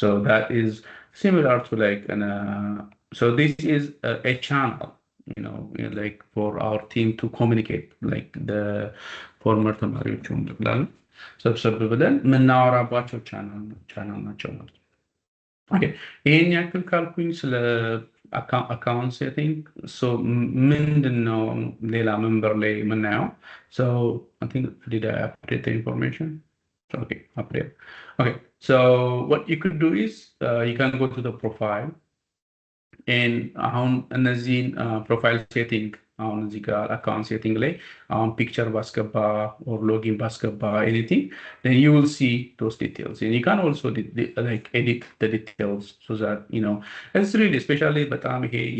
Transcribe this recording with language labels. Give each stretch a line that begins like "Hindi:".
English: So that is similar to like so this is a channel, like for our team to communicate, like the former
Amharic: ተማሪዎቹም ብለን ሰብሰብ ብለን የምናወራባቸው ቻናል ናቸው ማለት ነው። ኦኬ ይሄን ያክል ካልኩኝ ስለ አካውንት ሴቲንግ ሶ ምንድነው ሌላ መንበር ላይ የምናየው?
English: So I think did I update the information? Okay, update. Okay, so what you could do is you can go to the profile and
Amharic: አሁን እነዚህን ፕሮፋይል ሴቲንግ አሁን እዚህ ጋር አካውንት ሴቲንግ ላይ አሁን ፒክቸር ባስገባ
English: or login
Amharic: ባስገባ
English: anything, then you will see those details and you can also like edit the details so that it's really especially
Amharic: በጣም ይሄ